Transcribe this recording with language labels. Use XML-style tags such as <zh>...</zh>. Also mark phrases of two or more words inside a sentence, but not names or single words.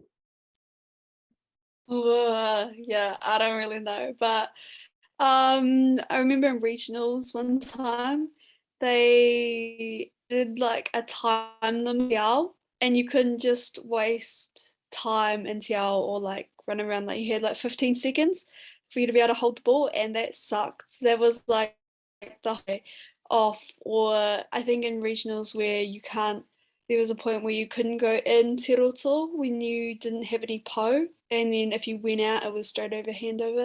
<en>Yeah, I don't really know, but I remember in regionals one time they did like a time limit, and you couldn't just waste time in</en> <mi>te ao</mi> <en>or like run around. Like you had like 15 seconds for you to be able to hold the ball, and that sucked. That was like the off. Or I think in regionals where you can't, there was a point where you couldn't go in Te Roto when you didn't have any po, and then if you went out, it was straight over handover.</en>